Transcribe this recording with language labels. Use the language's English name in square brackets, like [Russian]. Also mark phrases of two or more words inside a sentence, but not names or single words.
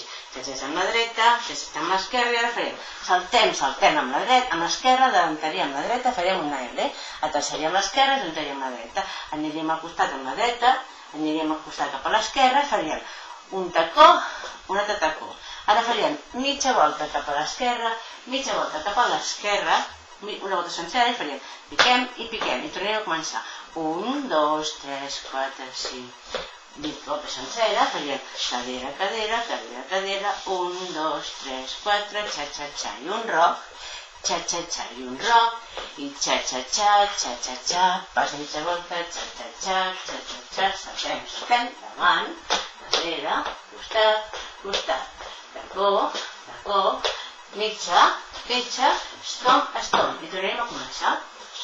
[Catalan] Xa-xa-xa amb la dreta, xa-xa-xa amb l'esquerra, i ara farem saltem amb la dreta, amb l'esquerra, adelantaríem la dreta, faríem una L, aterçaríem l'esquerra i adelantaríem la dreta, aniríem al costat amb la dreta, aniríem al costat cap a l'esquerra, faríem un tacó, un altre tacó. Ara faríem mitja volta cap a l'esquerra, mitja volta cap a l'esquerra, una volta sencera, i faríem piquem i piquem, i tornem a començar. 1, 2, 3, 4, 5, 20 voltes sencera, faríem cadera, cadera, cadera, cadera, 1, 2, 3, 4, xa-xa-xa i un roc, xa-xa-xa i un roc, i xa-xa-xa, xa-xa-xa, pas mitja volta, xa-xa-xa, xa-xa-xa, saltem, davant, darrere, costat, costat, tacó, tacó, mitja, mitja, estomp, estomp, i tornarem a començar.